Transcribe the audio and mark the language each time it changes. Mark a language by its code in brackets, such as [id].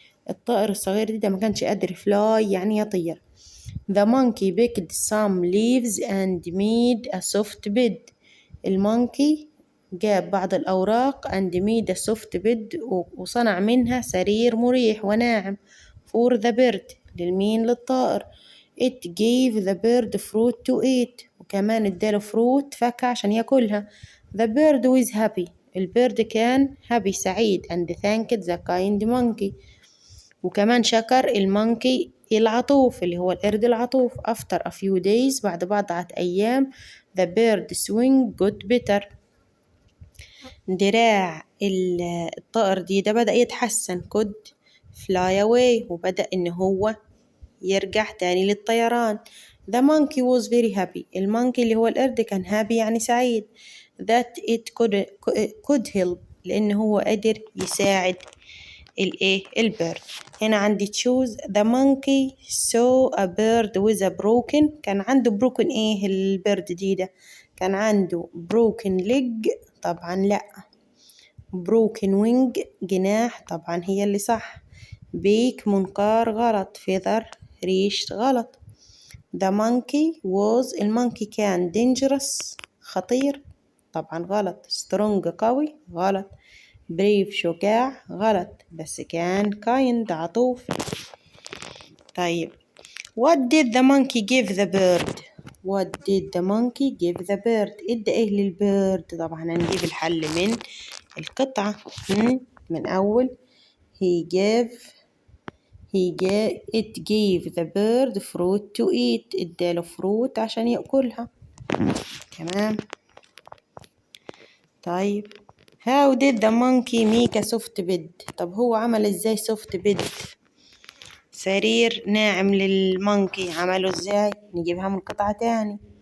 [ar] الطائر الصغير ده ما كانش قادر fly يعني يطير. [en] The monkey picked some leaves and made a soft bed. [ar] المونكي جاب بعض الأوراق [en] and made a soft bed [ar] وصنع منها سرير مريح وناعم [en] for the bird [ar] للمين؟ للطائر. [en] It gave the bird fruit to eat. [ar] وكمان اداله فروت فاكهة عشان ياكلها. [en] The bird was happy. البيرد كان happy سعيد and thanked the kind monkey. [ar] وكمان شكر المونكي العطوف اللي هو القرد العطوف. [en] After a few days [ar] بعد بضعة أيام [en] the bird's wing got better. [ar] دراع الطائر ده بدأ يتحسن [en] could fly away [ar] وبدأ إن هو يرجع تاني للطيران. [en] The monkey was very happy. [ar] المونكي اللي هو القرد كان happy يعني سعيد. [en] That it could help [ar] لأن هو قدر يساعد البيرد. هنا عندي choose. [en] The monkey saw a bird with a broken. [ar] كان عنده broken البيرد ده كان عنده broken leg طبعا لأ. broken wing جناح طبعا هي اللي صح. beak منقار غلط. feather ريش غلط. [en] The monkey was [ar] المونكي كان dangerous خطير طبعا غلط. strong قوي غلط. brave شجاع غلط. بس كان kind عطوف. [en] طيب what did the monkey give the bird? what did the monkey give the bird? [ar] ادى ايه للبيرد؟ طبعا هنجيب الحل من القطعة من أول [en] it gave the bird fruit to eat. [ar] اداله فروت عشان يأكلها. تمام. [en] طيب how did the monkey make a soft bed؟ [ar] طب هو عمل ازاي [en] soft bed؟ [ar] سرير ناعم للمونكي، عمله ازاي؟ نجيبها من قطعة تاني.